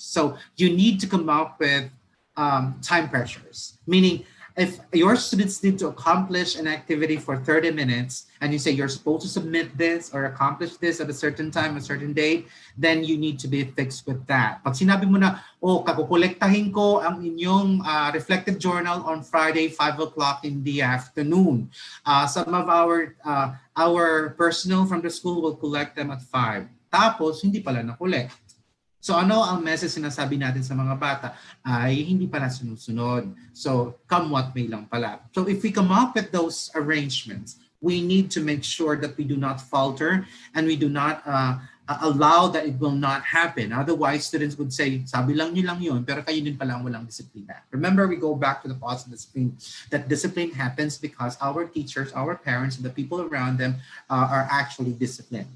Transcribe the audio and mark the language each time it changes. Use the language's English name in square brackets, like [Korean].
[English] So you need to come up with time pressures, meaning if your students need to accomplish an activity for 30 minutes and you say you're supposed to submit this or accomplish this at a certain time, a certain date, then you need to be fixed with that. [Filipino] Pag sinabi mo na, kakukolektahin ko ang inyong reflective journal [English] on Friday, 5 o'clock in the afternoon. Some of our personnel from the school will collect them at 5. [Filipino] Tapos, hindi pala na-collect. So ano ang message sinasabi natin sa mga bata? Ay hindi pala sinusunod. So [English] come what may [Filipino] lang pala. [English] So if we come up with those arrangements, we need to make sure that we do not falter and we do not allow that it will not happen. Otherwise, students would say, [Filipino] sabi lang nyo lang yun, pero kayo din pala ang walang disiplina. [English] Remember, we go back to the positive discipline. That discipline happens because our teachers, our parents, and the people around them are actually disciplined.